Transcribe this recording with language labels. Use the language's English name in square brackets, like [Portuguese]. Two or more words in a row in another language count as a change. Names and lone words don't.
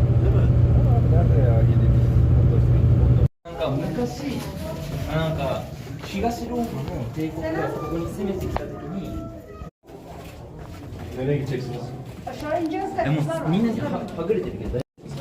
[Turkish] Değil mi? Nerede ya 7 bin? [Japanese] 東ローマの帝国がここに攻めてきた時に [Turkish] Nereye gideceksiniz? [Japanese] もうみんなにはぐれてるけど